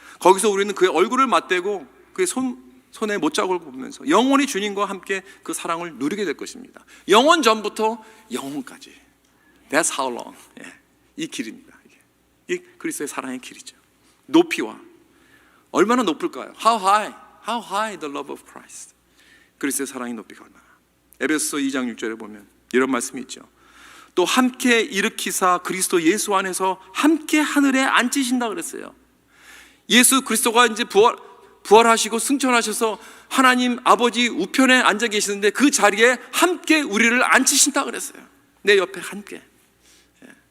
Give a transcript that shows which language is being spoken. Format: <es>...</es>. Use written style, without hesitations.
<ko>거기서 우리는 그의 얼굴을 맞대고 그의 손에 못자국을 보면서 영원히 주님과 함께 그 사랑을 누리게 될 것입니다. 영원 전부터 영원까지.</ko> <en>That's how long.</en> <ko>예. 이 길입니다. 이 그리스도의 사랑의 길이죠. 높이와 얼마나 높을까요?</ko> <en>How high the love of Christ.</en> <ko>그리스도의 사랑의 높이가 얼마나. 에베소서 2장 6절에 보면 이런 말씀이 있죠. 또 함께 일으키사 그리스도 예수 안에서 함께 하늘에 앉히신다 그랬어요. 예수 그리스도가 이제 부활하시고 승천하셔서 하나님 아버지 우편에 앉아 계시는데 그 자리에 함께 우리를 앉히신다 그랬어요. 내 옆에 함께. 예.</ko>